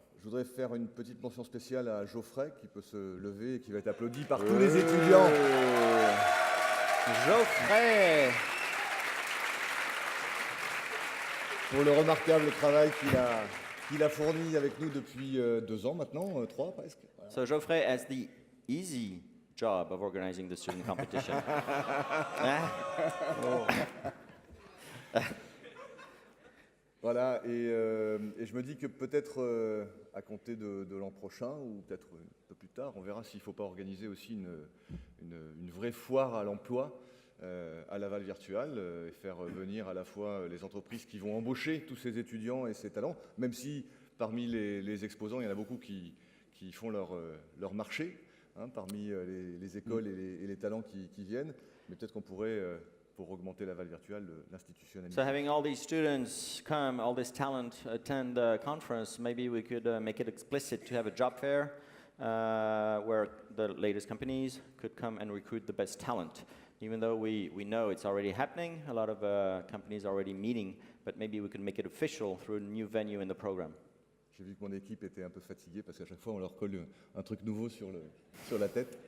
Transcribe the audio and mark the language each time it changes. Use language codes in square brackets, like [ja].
[fr] Je voudrais faire une petite mention spéciale à Geoffrey qui peut se lever et qui va être applaudi par tous les étudiants. Geoffrey! Pour le remarquable travail qu'il a fourni avec nous depuis 2 ans maintenant, 3 presque. Voilà. [en] So Geoffrey has the easy job of organizing the student competition. [fr] Voilà, et je me dis que peut-être à compter de l'an prochain, ou peut-être un peu plus tard, on verra s'il ne faut pas organiser aussi une vraie foire à l'emploi à Laval Virtual et faire venir à la fois les entreprises qui vont embaucher tous ces étudiants et ces talents, même si parmi les exposants, il y en a beaucoup qui font leur marché, hein, parmi les écoles et les talents qui viennent, mais peut-être qu'on pourrait... pour augmenter Laval Virtual, l'institutionnalisation. [en] So having all these students come, all this talent attend the conference, maybe we could make it explicit to have a job fair where the latest companies could come and recruit the best talent. Even though we know it's already happening, a lot of companies are already meeting, but maybe we could make it official through a new venue in the program. [fr] J'ai vu que mon équipe était un peu fatiguée parce qu'à chaque fois on leur colle un truc nouveau sur la tête.